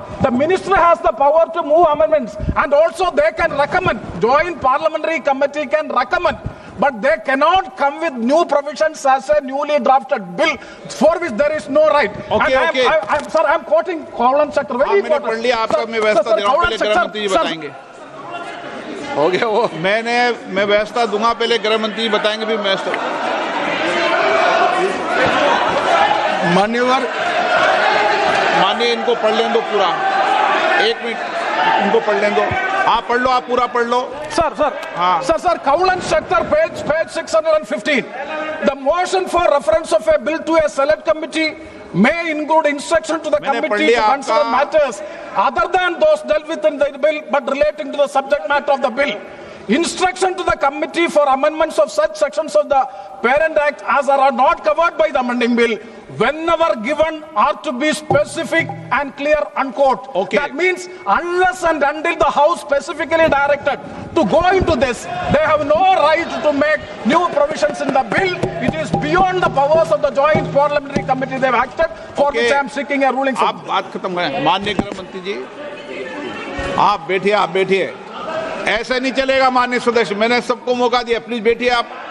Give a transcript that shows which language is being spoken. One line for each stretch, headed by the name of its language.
English: The minister has the power to move amendments, and also they can recommend. Joint Parliamentary Committee can recommend, but they cannot come with new provisions as a newly drafted bill for which there is no right. Okay. I'm quoting column sector. Very important.
Hindi: पढ़ लिया आपका, मैं व्यवस्था दे रहा हूं, पहले गृह मंत्री जी बताएंगे। हो गया वो, मैं व्यवस्था दूंगा, पहले गृह मंत्री जी बताएंगे, फिर व्यवस्था। माननीय इनको पढ़ लें दो पूरा, 1 मिनट इनको पढ़ लें दो। आप पढ़ लो, आप पूरा पढ़ लो।
English: Sir, Cowland sector, page 615. The motion for reference of a bill to a select committee may include instruction to the committee to consider matters other than those dealt with in the bill but relating to the subject matter of the bill. Instruction to the committee for amendments of such sections of the Parent Act as are not covered by the amending bill, whenever given, are to be specific and clear, unquote. Okay. That means unless and until the House specifically directed to go into this, they have no right to make new provisions in the bill. It is beyond the powers of the Joint Parliamentary Committee they have acted, for which I am seeking a ruling.
Hindi: आप बात खत्म करें। माननीय गृह मंत्री जी, आप बैठिए। ऐसे नहीं चलेगा माननीय सदस्य, मैंने सबको मौका दिया, प्लीज बैठिए आप।